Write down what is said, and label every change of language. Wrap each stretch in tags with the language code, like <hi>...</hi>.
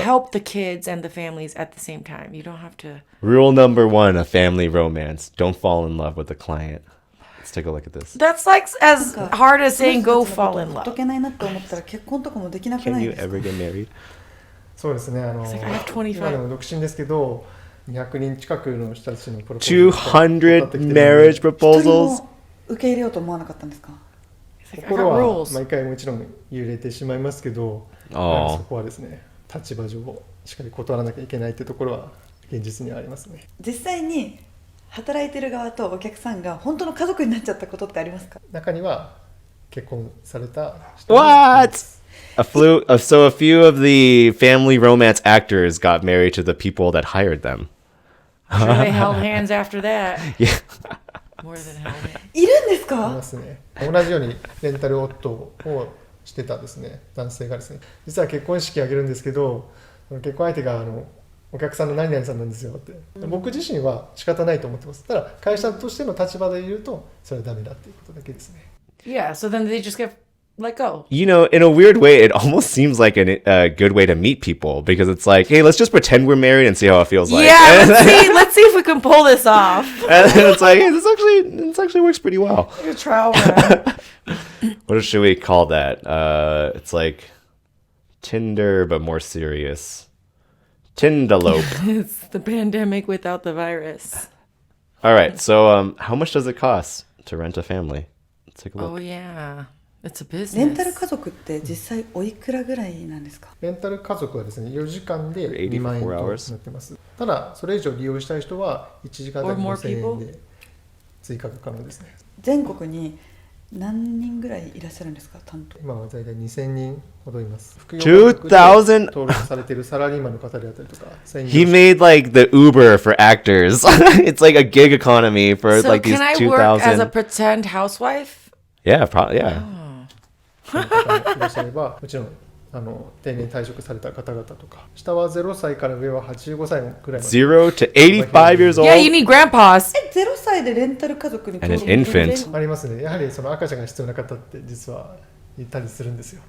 <en>help the kids and the families at the same time. You don't have to. Rule number 1 of family romance: don't fall in love with the client. Let's take a look at this. That's like as hard as saying go fall in love. Can you ever get married?</en> <ja>そうですね。</ja> <en>It's like I have 25.</en> <ja>今でも独身ですけど、200人近くの人たちのプロポーズを</ja> <en>200 marriage proposals.</en> <ja>受け入れようと思わなかったんですか？心は毎回もちろん揺れてしまいますけど、そこはですね、立場上しっかり断らなきゃいけないってところは現実にはありますね。実際に働いてる側とお客さんが本当の家族になっちゃったことってありますか？中には結婚された人。</ja> <en>What? So a few of the family romance actors got married to the people that hired them. Sure, they held hands after that. Yeah. More than held hands.</en> <ja>いるんですか？いますね。同じようにレンタル夫をしてたですね、男性がですね、実は結婚式あげるんですけど、結婚相手がお客さんの何々さんなんですよって、僕自身は仕方ないと思ってます。ただ会社としての立場で言うとそれはダメだっていうことだけですね。</ja> <en>Yeah, so then they just get let go. You know, in a weird way, it almost seems like a good way to meet people because it's like, hey, let's just pretend we're married and see how it feels like. Yeah, let's see if we can pull this off. And then it's like, hey, this actually works pretty well. Like a trial run. What should we call that? It's like Tinder, but more serious. Tindalope. It's the pandemic without the virus. All right, so how much does it cost to rent a family? Let's take a look. Oh, yeah. It's a business.</en> <ja>レンタル家族って実際おいくらぐらいなんですか？レンタル家族はですね、4時間で2万円となってます。ただ、それ以上利用したい人は1時間で5000円で追加が可能ですね。全国に何人ぐらいいらっしゃるんですか？担当。今は大体2000人ほどいます。</ja> <en>2000?</en> <ja>登録されているサラリーマンの方であったりとか。</ja> <en>He made like the Uber for actors. It's like a gig economy for like these 2,000. So can I work as a pretend housewife? Yeah, probably, yeah.</en> <ja>いらっしゃればもちろん定年退職された方々とか下は0歳から上は85歳くらいまで</ja> <en>0 to 85 years old. Yeah, you need grandpas.</en> <ja>0歳でレンタル家族に</ja> <en>And an infant.</en> <ja>ありますね。やはりその赤ちゃんが必要な方って実はいたりするんんですよ。</ja>